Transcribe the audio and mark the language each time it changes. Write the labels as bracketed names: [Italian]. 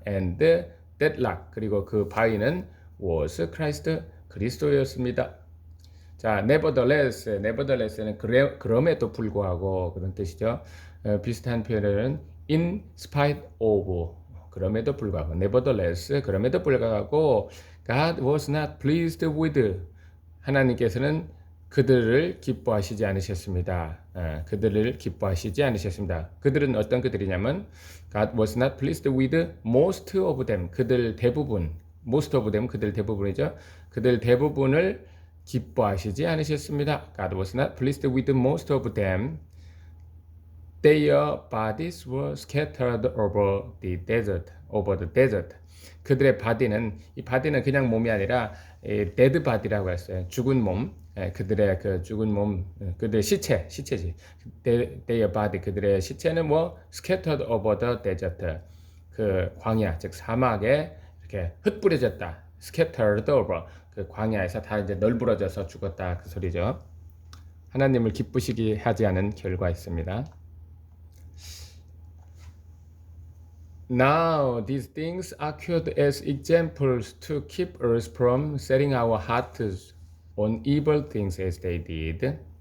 [English] And that rock, [Korean] 그리고 그 바위는 [English] was Christ, [Korean] 그리스도였습니다. 자, nevertheless는 그럼에도 불구하고 그런 뜻이죠. 비슷한 표현은 in spite of, 그럼에도 불구하고, nevertheless, 그럼에도 불구하고 [English] God was not pleased with, [Korean] 하나님께서는 그들을 기뻐하시지 않으셨습니다. 그들을 기뻐하시지 않으셨습니다. 그들은 어떤 그들이냐면 [English] God was not pleased with most of them, [Korean] 그들 대부분, [English] most of them, [Korean] 그들 대부분이죠. 그들 대부분을 기뻐하시지 않으셨습니다. [English] God was not pleased with most of them. Their bodies were scattered over the desert. Over the desert. [Korean] 그들의 바디는 이 바디는 그냥 몸이 아니라 데드 바디라고 했어요. 죽은 몸. 그들의 그 죽은 몸, 그들의 시체지. [English] Their body, [Korean] 그들의 시체는 뭐 [English] scattered over the desert. [Korean] 그 광야, 즉 사막에 이렇게 흩뿌려졌다. [English] scattered over. [Korean] 그 광야에서 다 이제 널브러져서 죽었다. 그 소리죠. 하나님을 기쁘시게 하지 않은 결과였습니다. [English] Now these things occurred as examples to keep us from setting our hearts on evil things as they did.